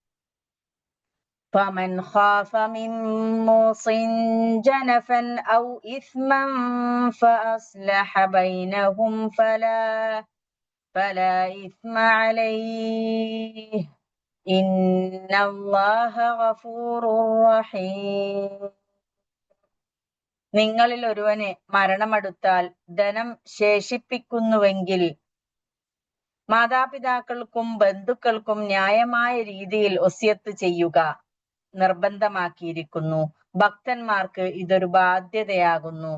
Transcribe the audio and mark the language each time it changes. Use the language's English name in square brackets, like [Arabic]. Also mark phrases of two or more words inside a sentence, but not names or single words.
[Arabic] فمن خاف من موص جنفا أو إثما فأصلح بينهم فلا إثم عليه إن الله غفور رحيم. [Malayalam] നിങ്ങളിൽ ഒരുവന് മരണമടുത്താൽ ധനം ശേഷിപ്പിക്കുന്നുവെങ്കിൽ മാതാപിതാക്കൾക്കും ബന്ധുക്കൾക്കും ന്യായമായ രീതിയിൽ വസിയത്ത് ചെയ്യുക നിർബന്ധമാക്കിയിരിക്കുന്നു. ഭക്തന്മാർക്ക് ഇതൊരു ബാധ്യതയാകുന്നു.